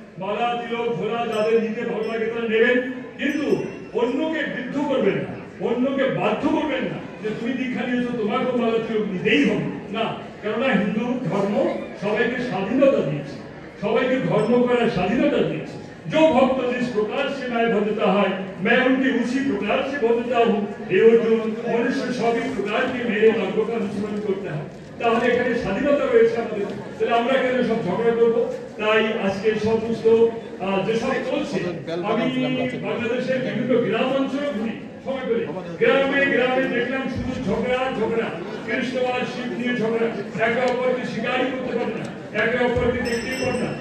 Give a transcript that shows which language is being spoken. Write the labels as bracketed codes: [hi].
[bn] মালা তিলক ঝোলা যাদের নিতে ভালো লাগে তারা নেবেন, কিন্তু অন্যকে বিদ্ধ করবেন না, অন্যকে বাধ্য করবেন না যে তুমি দীক্ষা নিয়েছো তোমাকেও মালা তিলক নিতেই হবে না। কেননা হিন্দু ধর্ম সবাইকে স্বাধীনতা দিয়েছে, সবাইকে ধর্ম করার স্বাধীনता দিয়েছে। [hi] जो भक्त जिस प्रकार से मैं भजता है मैं उनके उसी प्रकार से भजता हूँ। ये जो मनुष्य सभी प्रकार के मेरे मार्ग का अनुसरण करता है, [bn] তাহলে এখানে স্বাধীনতা রয়েছে আমাদের, তাহলে আমরা কেন সব ঝগড়া করবো? তাই আজকে সমস্ত যেসব চলছে, আমি বাংলাদেশের বিভিন্ন গ্রাম অঞ্চলে ঘুরি, সময় করে গ্রামে গ্রামে দেখলাম শুধু ঝগড়া, কৃষ্ণ আর শিব নিয়ে ঝগড়া, একে অপরকে স্বীকারই করতে পারে না, একে অপরকে দেখতেই পারে না।